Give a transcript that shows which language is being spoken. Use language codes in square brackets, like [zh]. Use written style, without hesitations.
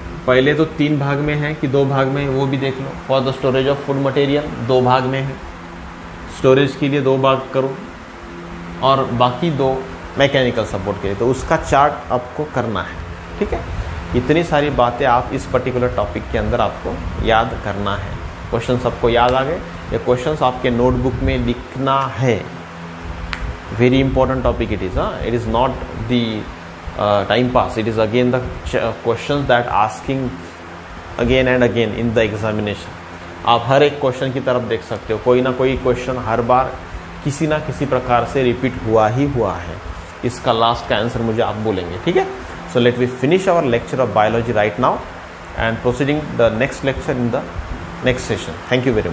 [hi] पहले तो 3 भाग में है कि 2 भाग में, वो भी देख लो। [en] for the storage of food material [hi] 2 भाग में है, स्टोरेज के लिए 2 भाग करो, और बाकी 2 मैकेनिकल सपोर्ट के लिए। तो उसका चार्ट आपको करना है, ठीक है। इतनी सारी बातें आप इस पर्टिकुलर टॉपिक के अंदर आपको याद करना है। क्वेश्चंस आपको याद आ गए? ये क्वेश्चंस आपके नोटबुक में लिखना है। [en] Very important topic it is. It is not the time pass, it is again the questions that asking again and again in the examination। [hi] आप हर एक क्वेश्चन की तरफ देख सकते हो, कोई ना कोई क्वेश्चन हर बार किसी ना किसी प्रकार से रिपीट हुआ ही हुआ है। इसका लास्ट का आंसर मुझे आप बोलेंगे, ठीक है। [en] So let we finish our lecture of biology right now and proceeding the next lecture in the next session. Thank you very much.